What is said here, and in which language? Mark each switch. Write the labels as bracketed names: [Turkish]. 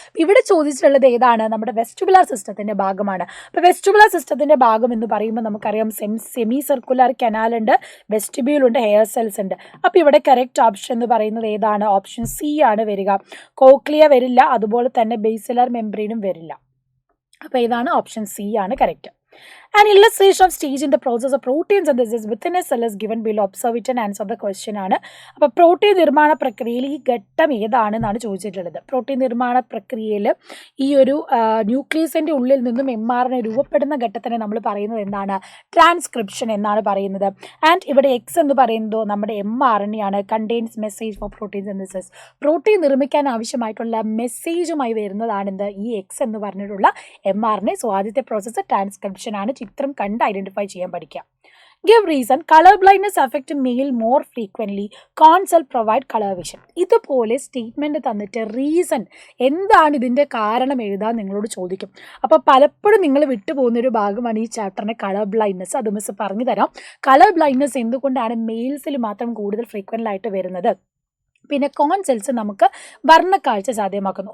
[Malayalam] ഇവിടെ ചോദിച്ചിട്ടുള്ളത് ഏതാണ്, നമ്മുടെ വെസ്റ്റിബുലാർ സിസ്റ്റത്തിൻ്റെ ഭാഗമാണ്. അപ്പോൾ വെസ്റ്റിബുലാർ സിസ്റ്റത്തിൻ്റെ ഭാഗം എന്ന് പറയുമ്പോൾ നമുക്കറിയാം സെമി സർക്കുലർ കനാൽ ഉണ്ട്, വെസ്റ്റിബ്യൂൾ ഉണ്ട്, ഹെയർ സെൽസ് ഉണ്ട്. അപ്പോൾ ഇവിടെ കറക്റ്റ് ഓപ്ഷൻ എന്ന് പറയുന്നത് ഏതാണ്, ഓപ്ഷൻ സി ആണ് വരിക. കോക്ലിയ വരില്ല, അതുപോലെ തന്നെ ബേസിലർ മെംബ്രെയിനും വരില്ല. അപ്പോൾ ഇതാണ് ഓപ്ഷൻ സി ആണ് correct. [English] An illustration of stage in the process of protein synthesis within a cell is given below. Observe it and answer the question ആണ്. [Malayalam] അപ്പോൾ പ്രോട്ടീൻ നിർമ്മാണ പ്രക്രിയയിൽ ഈ ഘട്ടം ഏതാണെന്നാണ് ചോദിച്ചിട്ടുള്ളത്. പ്രോട്ടീൻ നിർമ്മാണ പ്രക്രിയയിൽ ഈ ഒരു ന്യൂക്ലിയസിൻ്റെ ഉള്ളിൽ നിന്നും mRNA രൂപപ്പെടുന്ന ഘട്ടത്തിനെ നമ്മൾ പറയുന്നത് എന്താണ്? ട്രാൻസ്ക്രിപ്ഷൻ എന്നാണ് പറയുന്നത്. ആൻഡ് ഇവിടെ എക്സ് എന്ന് പറയുന്നത് നമ്മുടെ mRNA ആണ്. [English] Contains message for protein synthesis. [Malayalam] Protein നിർമ്മിക്കാൻ ആവശ്യമായിട്ടുള്ള മെസ്സേജുമായി വരുന്നതാണെന്ത്? ഈ എക്സ് എന്ന് പറഞ്ഞിട്ടുള്ള mRNA. സോ ആദ്യത്തെ പ്രോസസ്സ് ട്രാൻസ്ക്രിപ്ഷൻ ആണ്. ചിത്രം കണ്ട് ഐഡന്റിഫൈ ചെയ്യാൻ പഠിക്കാം. [English] Give reason. Color blindness affect male more frequently. Corn cell provide color vision. [Malayalam] ഇതുപോലെ സ്റ്റേറ്റ്മെന്റ് തന്നിട്ട് റീസൺ എന്താണ് ഇതിന്റെ കാരണം എഴുതാൻ നിങ്ങളോട് ചോദിക്കും. അപ്പോൾ പലപ്പോഴും നിങ്ങൾ വിട്ടുപോകുന്നൊരു ഭാഗമാണ് ഈ ചാപ്റ്ററിന്റെ കളർ ബ്ലൈൻഡ്നെസ്. അത് മിസ് പറഞ്ഞു തരാം. കളർ ബ്ലൈൻഡ്നെസ് എന്തുകൊണ്ടാണ് മെയിൽസിൽ മാത്രം കൂടുതൽ ഫ്രീക്വൻ്റ് ആയിട്ട് വരുന്നത്, പിന്നെ കോൺ സെൽസ് നമുക്ക് വർണ്ണക്കാഴ്ച സാധ്യമാക്കുന്നു.